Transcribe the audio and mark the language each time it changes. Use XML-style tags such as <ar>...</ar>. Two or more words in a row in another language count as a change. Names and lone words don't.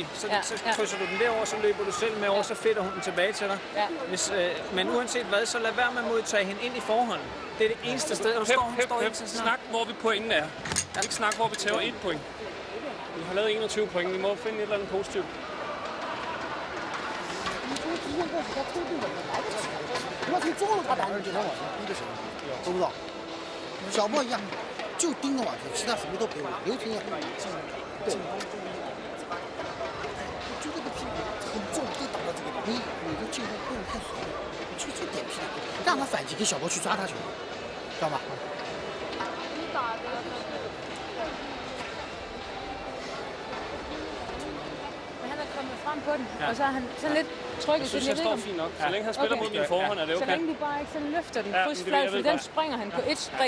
<da>Så krydser du den derover, så løber du selv med over, så fedter hun den tilbage til dig. Ja. Men uanset hvad, så lad være med at modtage hende ind i forhånden. Det er det eneste sted, hvor du står ind til snak, hvor vi pointen er. Ja. Ikke snak, hvor vi tager 1 point. Vi har lavet 21 point, vi må finde et eller andet positivt.</da> <zh>知不知道？小莫一样，就盯着网球，其他什么都不用。刘婷也很对，就这个屁股很重，可以打到这个地方。你的进攻不用太熟，你就点屁股，让他反击，给小莫去抓他球，知道吗？</zh> <da>frem på den, og så er han sådan lidt trykket til den. Jeg synes, han står fint nok. Så længe han spiller mod min forhånd, er det okay. Så længe de bare ikke sådan løfter den krydsflad, for den springer han på et spring.</da>